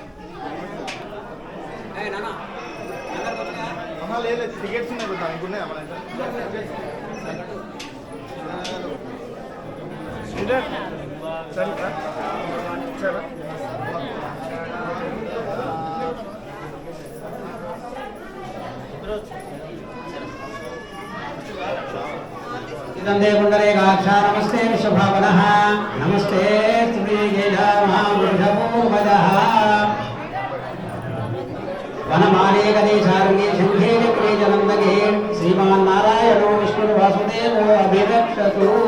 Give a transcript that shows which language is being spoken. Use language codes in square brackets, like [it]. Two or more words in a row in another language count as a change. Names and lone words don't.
[te] అమ్మ లేదు టికెట్స్ ఉన్నాయి దానికి ఉన్నాయి అమ్మ సరే [sa] इदं पुण्डरीकाक्षा नमस्ते विश्वभावनः नमस्ते श्रीगेधामहापुरुषपूर्वजः वनमालीकदेशारण्ये शङ्खे चक्रे जलन्दगे श्रीमान् नारायणो विष्णुर्वासुदेवो अभिरक्षतु।